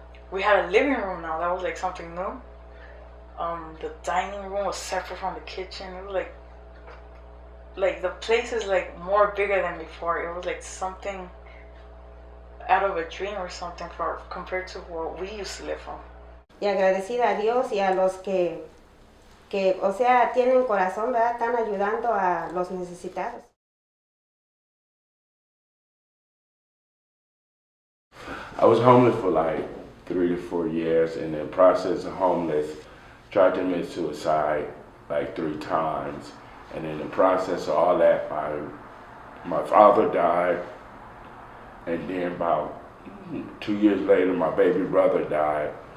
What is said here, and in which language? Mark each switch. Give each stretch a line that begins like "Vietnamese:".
English: We had a living room now. That was like something new. The dining room was separate from the kitchen. It was like the place is like more bigger than before. It was like something out of a dream or something compared to what we used to live from.
Spanish: Y agradecida a Dios y a los que o sea, tienen corazón, ¿verdad? Están ayudando a los necesitados.
English: I was homeless for like 3 to 4 years, and in the process of homeless, tried to commit suicide like 3 times. And in the process of all that, my father died, and then about 2 years later, my baby brother died.